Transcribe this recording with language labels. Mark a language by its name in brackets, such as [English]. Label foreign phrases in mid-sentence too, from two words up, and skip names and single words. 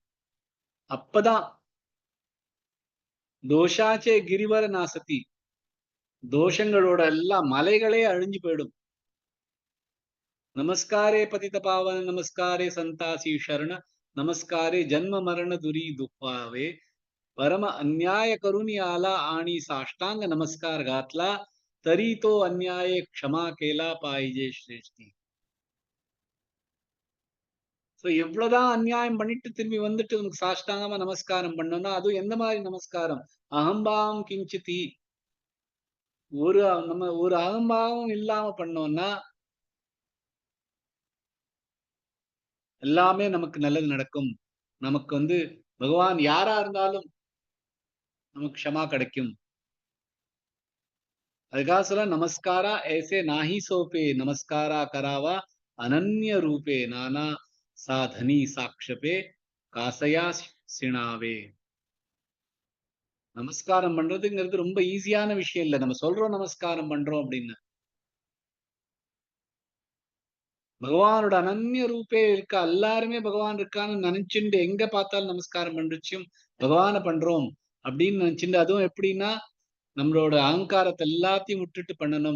[Tamil] அப்பதான் [Marathi] दोषाचे गिरिवर नासती, [Tamil] தோஷங்களோட எல்லாம் மலைகளே அழிஞ்சு போயிடும். [Marathi] नमस्कारे पतित पावन, नमस्कारे संतांसी शरण, नमस्कारे जन्म मरण दुरी दुःखावे, परम अन्याय करून आला आणि साष्टांग नमस्कार घातला, तरी तो अन्याय क्षमा केला पाहिजे श्रेष्ठी. [Tamil] சோ எவ்வளவுதான் அநியாயம் பண்ணிட்டு திரும்பி வந்துட்டு உனக்கு சாஷ்டாங்கமா நமஸ்காரம் பண்ணோம்னா அது எந்த மாதிரி நமஸ்காரம்? அகம்பாவம் கிஞ்சித்தி, ஒரு அகம்பாவம் இல்லாம பண்ணோம்னா எல்லாமே நமக்கு நல்லது நடக்கும். நமக்கு பகவான் யாரா இருந்தாலும் நமக்கு க்ஷமா கிடைக்கும். அதுக்காக சொல்ல [Marathi] நமஸ்காரா ऐसे नाही सोपे, नमस्कारा करावा अनन्य रूपे, नाना साधनी साक्षपे कासया शिणावे. [Tamil] நமஸ்காரம் பண்றதுங்கிறது ரொம்ப ஈஸியான விஷயம் இல்ல. நம்ம சொல்றோம் நமஸ்காரம் பண்றோம் அப்படின்னு. பகவானோட அனன்ய ரூபே இருக்கா, எல்லாருமே பகவான் இருக்கான்னு நினைச்சுட்டு எங்க பார்த்தாலும் நமஸ்காரம் பண்றச்சும் பகவான பண்றோம் அப்படின்னு நினைச்சுட்டு, அதுவும் எப்படின்னா நம்மளோட அகங்காரத்தை எல்லாத்தையும் விட்டுட்டு பண்ணணும்.